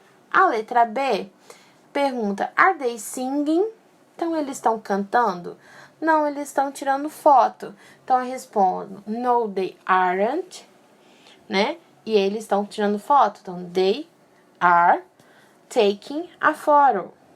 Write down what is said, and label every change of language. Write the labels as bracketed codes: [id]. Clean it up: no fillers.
[pt] A letra B pergunta, [en] are they singing? [pt] Então, eles estão cantando? Não, eles estão tirando foto. Então, eu respondo, [en] no, they aren't, [pt] né? E eles estão tirando foto. [en] Então, they are taking a photo.